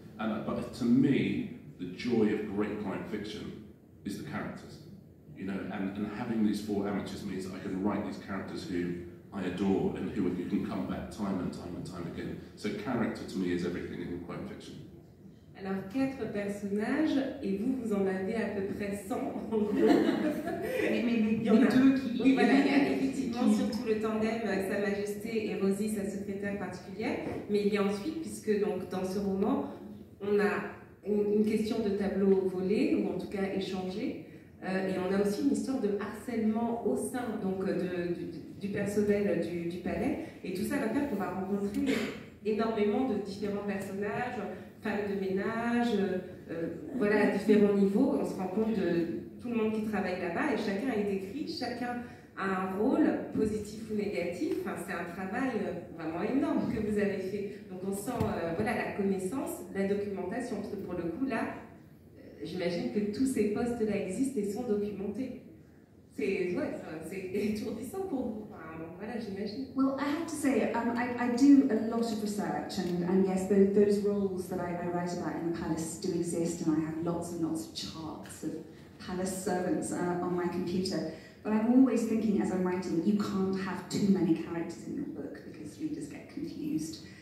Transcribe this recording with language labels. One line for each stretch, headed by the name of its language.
English: But to me, the joy of great crime fiction is the characters. And having these 4 amateurs means that I can write these characters who I adore and who can come back time and time and time again. So character to me is everything in crime fiction.
French: Alors 4 personnages, et vous en avez à peu près 100 en gros. Mais il y en a 2 qui... Oui, voilà, il y a effectivement surtout le tandem Sa Majesté et Rosie, sa secrétaire particulière, mais il y a ensuite, puisque donc, dans ce roman, on a une question de tableau volé, ou en tout cas échangé, et on a aussi une histoire de harcèlement au sein donc, du personnel du palais, et tout ça va faire qu'on va rencontrer énormément de différents personnages, femmes de ménage, voilà, à différents niveaux. On se rend compte de tout le monde qui travaille là-bas, et chacun est décrit, chacun a un rôle positif ou négatif. Enfin, c'est un travail vraiment énorme que vous avez fait. Donc on sent voilà, la connaissance, la documentation, parce que pour le coup là, j'imagine que tous ces postes-là existent et sont documentés. C'est étourdissant pour vous. Enfin, voilà, j'imagine.
English: Well, I have to say, I do a lot of research, and yes, those roles that I write about in the palace do exist, and I have lots and lots of charts of palace servants on my computer. But I'm always thinking as I'm writing, you can't have too many characters in your book because readers get confused.